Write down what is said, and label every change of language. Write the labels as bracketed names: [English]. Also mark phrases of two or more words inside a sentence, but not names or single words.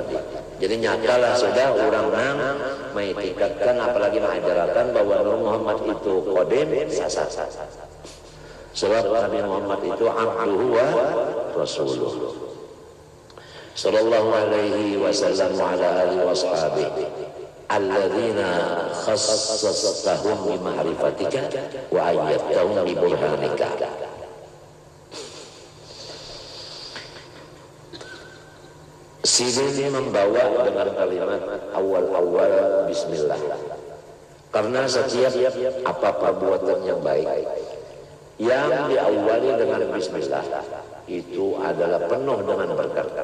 [Banjar] Jadi nyatalah sudah orang nang mengikatkan, apalagi mengajarkan bahwa Nabi Muhammad itu qadim, sasar. Sebab Nabi Muhammad itu [Arabic] عبده ورسوله. صلى الله عليه وسلم وعلى آله وصحبه الذين خصصتهم بمعرفتك وأيدتهم ببرهانك. [Indonesian] Sini membawa dengan kalimat awal-awal bismillah. Karena setiap apa perbuatan yang baik yang diawali dengan bismillah itu adalah penuh dengan berkah.